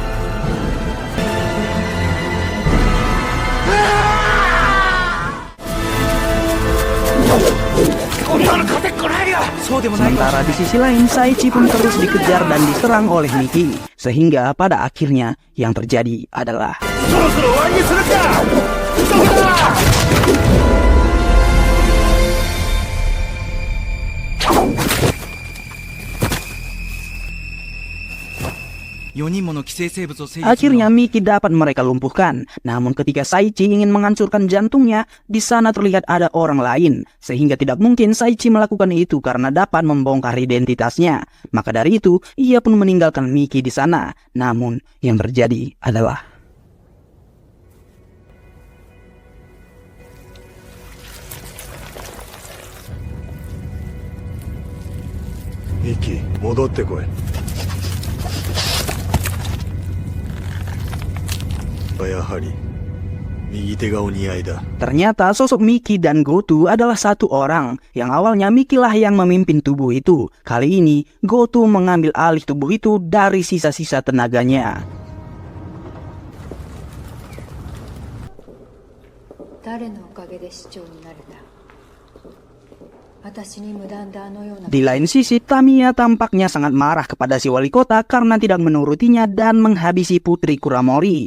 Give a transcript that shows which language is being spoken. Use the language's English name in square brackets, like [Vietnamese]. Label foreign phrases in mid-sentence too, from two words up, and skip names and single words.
[Indonesian] Sementara di sisi lain, Saichi pun terus dikejar dan diserang oleh Miki, sehingga pada akhirnya yang terjadi adalah [Japanese] そろそろ終わりにするか。急ぐな。 [Indonesian] Akhirnya Miki dapat mereka lumpuhkan. Namun ketika Saichi ingin menghancurkan jantungnya, di sana terlihat ada orang lain. Sehingga tidak mungkin Saichi melakukan itu karena dapat membongkar identitasnya. Maka dari itu, ia pun meninggalkan Miki di sana. Namun yang terjadi adalah... [Japanese] Miki, 戻ってこい。やはり右手がお似合いだ。 [Indonesian] Ternyata sosok Miki dan Goto adalah satu orang. Yang awalnya Miki lah yang memimpin tubuh itu. Kali ini Goto mengambil alih tubuh itu dari sisa-sisa tenaganya. Di lain sisi, Tamiya tampaknya sangat marah kepada si wali kota karena tidak menurutinya dan menghabisi putri Kuramori.